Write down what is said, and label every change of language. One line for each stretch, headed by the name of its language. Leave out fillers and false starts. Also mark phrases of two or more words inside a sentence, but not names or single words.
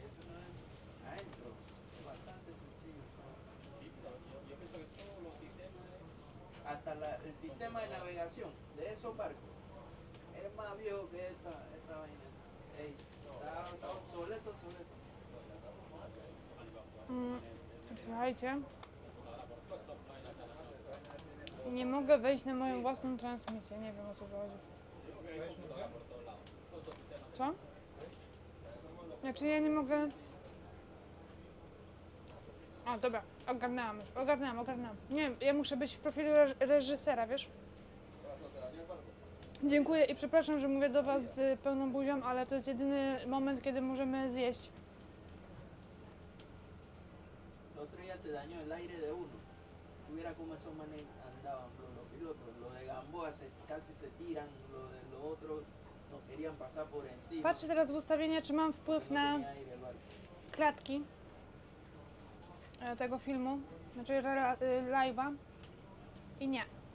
Spanish: Eso no es adentro. Es bastante sencillo. Sí, pero yo pienso que todos los sistemas Hasta el sistema de navegación de esos barcos es más viejo que esta vaina. Ey, está obsoleto.
Polish: Słuchajcie. Nie mogę wejść na moją własną transmisję. Nie wiem, o co chodzi. Co? Znaczy ja nie mogę... O, dobra. Ogarnęłam już. Ogarnęłam. Nie, ja muszę być w profilu reżysera, wiesz? Dziękuję i przepraszam, że mówię do was z pełną buzią, ale to jest jedyny moment, kiedy możemy zjeść.
Spanish: El otro día se dañó el aire de uno. Tuviera como esos manes andaban los pilotos. Los de Gamboa casi se tiran, los otros no querían pasar por encima.
Polish: Patrzę teraz w ustawienia, czy mam wpływ na
Spanish: Tenía aire el barco.
Polish: klatki tego filmu, znaczy live'a i nie.